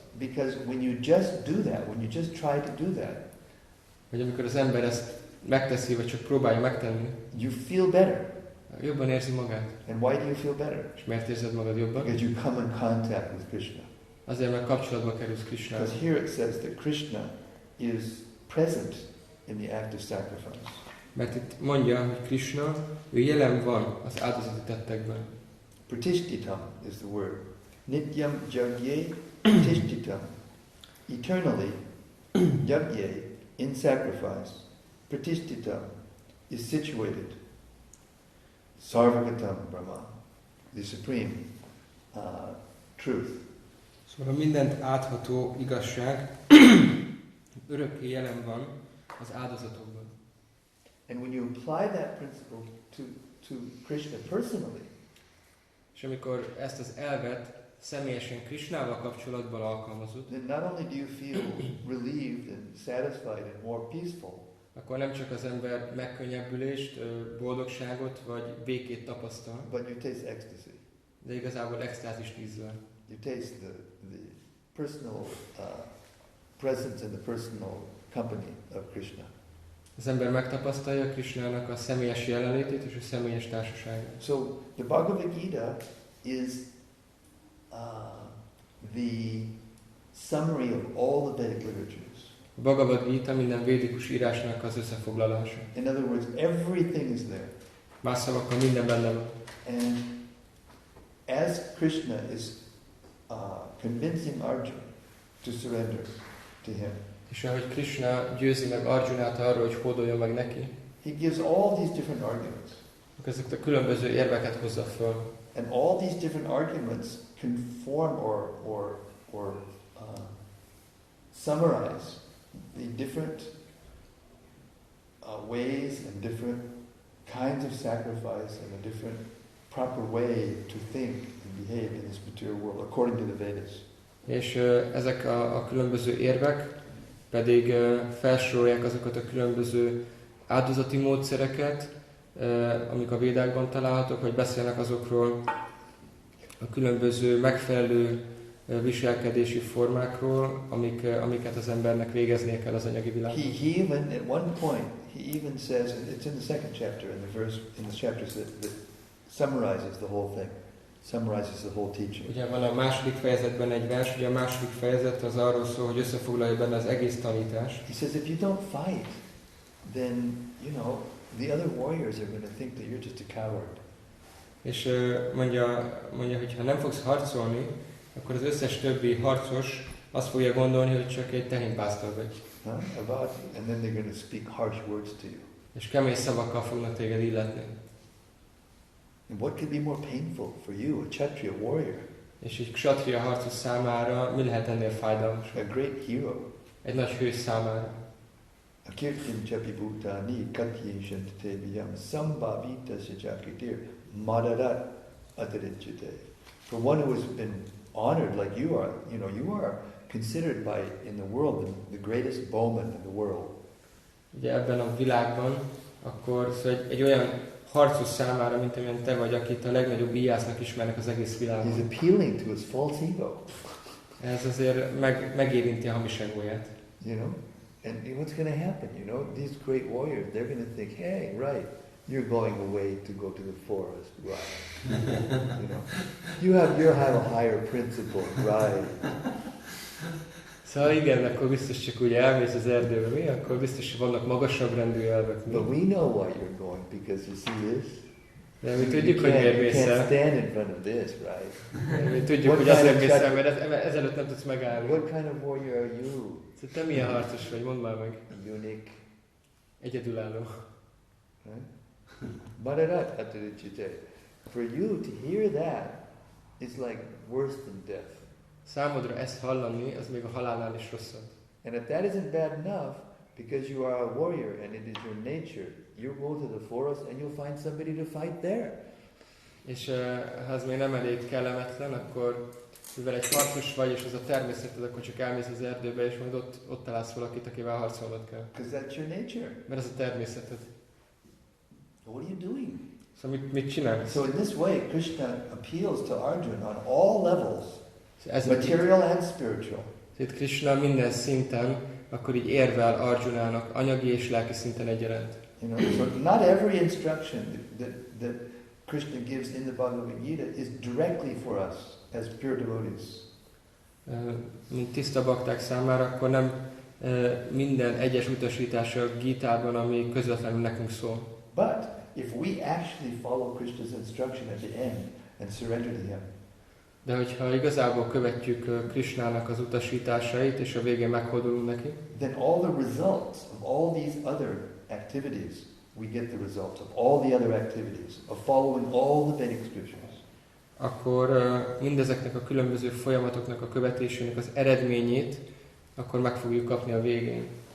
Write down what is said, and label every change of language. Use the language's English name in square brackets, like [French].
[English] because when you just do that, when you just try to do that, [Hungarian] hogy amikor az ember ezt megteszi, vagy csak próbálja megtenni, [English] you feel better. [Hungarian] Jobban érzi magát. [English] And why do you feel better? [Hungarian] És miért érzed magad jobban? [English] Because you come in contact with Krishna. [Hungarian] Azért, mert kapcsolatba kerülsz Krishnával. [English] Because here it says that Krishna is present in the act of sacrifice. [Hungarian] Mert itt mondja, hogy Krishna, ő jelen van az áldozati tettekben. [Sanskrit] Pratishtitam [English] is the word. [Sanskrit] Nityam jagye pratishtitam. [English] Eternally, [Sanskrit] yagye, [English] in sacrifice, [Sanskrit] pratishtitam, [English] is situated. [Sanskrit] Sarvagatam Brahma, [English] the supreme truth. [Hungarian] Szóval mindent átható igazság örökké jelen van az áldozatokban. [English] And when you apply that principle to Krishna personally, [Hungarian] és amikor ezt az elvet személyesen Krishnával kapcsolatban alkalmazod, [English] then not only do you feel relieved and satisfied and more peaceful, [Hungarian] akkor nem csak az ember megkönnyebbülést, boldogságot vagy békét tapasztal, [English] but you taste ecstasy. [Hungarian] De igazából extázist ízlel. [English] You taste the personal presence and the personal company of Krishna. [Hungarian] Az ember megtapasztalja Krishnának a személyes jelenlétét és a személyes társaságát. [English] So the Bhagavad Gita is the summary of all the Vedic literatures. [Hungarian] A Bhagavad Gita minden védikus írásnak az összefoglalása. [English] In other words, everything is there. [Hungarian] Más szavakkal minden benne van. [English] And as Krishna is convincing Arjuna to surrender to him, [Hungarian] És ahogy Krishna győzi meg Arjunát arról, hogy hódoljon meg neki, [English] he gives all these different arguments. [Hungarian] ezeket a különböző érveket hozza föl. [English] And all these different arguments conform or summarize the different ways and different kinds of sacrifice and a different proper way to think and behave in this material world according to the Vedas. [Hungarian] És ezek a különböző érvek pedig felsorolják azokat a különböző áldozati módszereket, amik a védákban találhatók, vagy beszélnek azokról a különböző megfelelő viselkedési formákról, amiket az embernek végeznie kell az anyagi világban. [English] He even, at one point, he even says, it's in the second chapter, in the chapters that summarizes the whole thing, summarizes the whole teaching. [Hungarian] Ugye van a második fejezetben egy vers, ugye a második fejezet az arról szól, hogy összefoglalja benne az egész tanítást. [English] He says, if you don't fight, then, the other warriors are going to think that you're just a coward. [Hungarian] És mondja, hogy ha nem fogsz harcolni, akkor az összes többi harcos azt fogja gondolni, hogy csak egy tehénpásztor vagy. [English] And then they're going to speak harsh words to you. [Hungarian] És kemény szavakkal fognak téged illetni. [English] And what could be more painful for you, a Kshatriya warrior? [Hungarian] És egy kshatriya harcos számára mi lehet ennél fájdalmasabb? [English] A great hero. [Hungarian] Egy nagy hős számára. [Sanskrit] A kirtin chapi bhutani katyin tebiyam sambhavita sajakritir madarat adaritjate. [English] For one who has been honored like you are, you are considered by in the world the greatest bowman in the world. [Hungarian] Ugye ebben a világban akkor szóval egy olyan harcos számára, mint amilyen te vagy, akit a legnagyobb íjásznak ismernek az egész világon. [English] He's appealing to his false ego. [Hungarian] Ez azért megérinti a hamis egóját. [English] You know? And what's going to happen? You know, these great warriors, they're going to think, hey, right, you're going away to go to the forest, right? You know, you have a higher principle, right? [Hungarian] Szóval igen, akkor biztos csak úgy elmész az erdőbe, mi? Akkor biztos, hogy vannak magasabb rendű elvek. [English] But we know why you're going, because you see this? [Hungarian] De mi tudjuk, hogy miért mész [English] You can't [Hungarian] el. [English] stand in front of this, right? [Hungarian] Mi tudjuk, hogy azért mész el, mert ezelőtt nem tudsz megállni. [English] What kind of warrior are you? [Hungarian] Szóval te milyen harcos vagy? Mondd már meg. [English] Unique. [Hungarian] Egyedülálló. [English] Right? [Sanskrit] Madarat atarichite. [English] For you to hear that is like worse than death. [Hungarian] Számodra ezt hallani, az még a halálnál is rosszabb. [English] And if that isn't bad enough, because you are a warrior and it is your nature, you'll go to the forest and you'll find somebody to fight there. [Hungarian] És ha ez még nem elég kellemetlen, akkor mivel egy harcos vagy, és az a természeted, akkor csak elmész az erdőbe, és majd ott találsz valakit, akivel harcolnod kell. [English] Because that's your nature. [Hungarian] Mert ez a természeted. [English] What are you doing? [Hungarian] Szóval mit csinálsz? [English] So in this way, Krishna appeals to Arjuna on all levels, [Hungarian] Ez [English] material and spiritual. [Hungarian] itt Krishna minden szinten, akkor így érvel Arjunának, anyagi és lelki szinten egyaránt. [English] You know, so not every instruction that Krishna gives in the Bhagavad Gita is directly for us as pure devotees. [Hungarian] Mint tiszta bakták számára, akkor nem minden egyes utasítása a Gítában, ami közvetlenül nekünk szól. [English] But if we actually follow Krishna's instruction at the end and surrender to him, [Hungarian] De hogyha igazából követjük Krishnának az utasításait, és a végén meghódolunk neki, [English] then all the results of all these other activities, we get the results of all the other activities, of following all the Vedic scriptures. [Hungarian] akkor mindezeknek a különböző folyamatoknak a követésének az eredményét akkor meg fogjuk kapni a végén.